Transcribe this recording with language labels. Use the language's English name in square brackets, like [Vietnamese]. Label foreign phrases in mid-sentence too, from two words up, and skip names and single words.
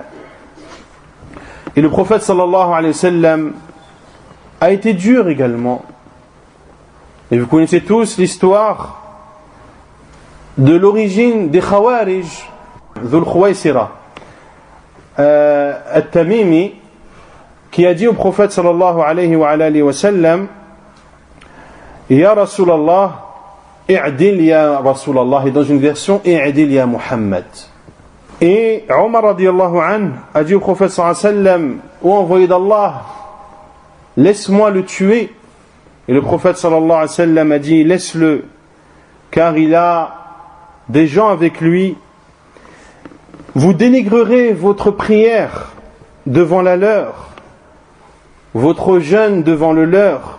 [French] Et le prophète [Arabic] صلى الله عليه وسلم [French] a été dur également. Et vous connaissez tous l'histoire de l'origine des Khawarij, Dhul Khuwaysira At-Tamimi, qui a dit au prophète [Arabic] صلى الله عليه وسلم: يا رسول الله اعدل يا رسول الله, [French] et dans une version, [Arabic] اعدل يا محمد. [French] Et Omar [Arabic] رضي الله عنه [French] a dit au prophète [Arabic] صلى الله عليه وسلم: [French] ô envoyé d'Allah, laisse-moi le tuer. Et le prophète [Arabic] صلى الله عليه وسلم [French] a dit: laisse-le, car il a des gens avec lui. Vous dénigrerez votre prière devant la leur, votre jeûne devant le leur.